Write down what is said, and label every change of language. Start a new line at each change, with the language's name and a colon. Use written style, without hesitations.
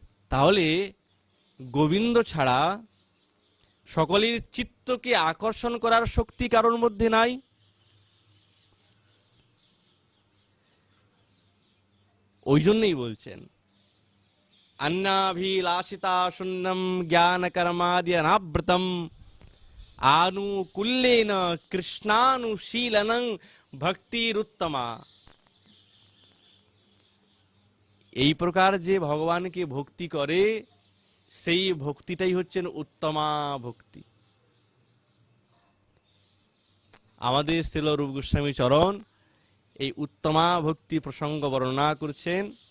Bangla: তাহলে গোবিন্দ ছাড়া সকলের চিত্তকে আকর্ষণ করার শক্তি কারোর মধ্যে নাই। ওই জন্যই বলছেন,
Sanskrit: अन्नाभिलाषिता शून्यं ज्ञानकर्माद्यनावृतं आनुकूल्येन कृष्णानुशीलनं भक्तिरुत्तमा।
Bangla: এই প্রকার যে ভগবানকে ভক্তি করে, সেই ভক্তিটাই হচ্ছেন উত্তমা ভক্তি। আমাদের শ্রীল রূপ গোস্বামী চরণ এই উত্তমা ভক্তি প্রসঙ্গ বর্ণনা করছেন।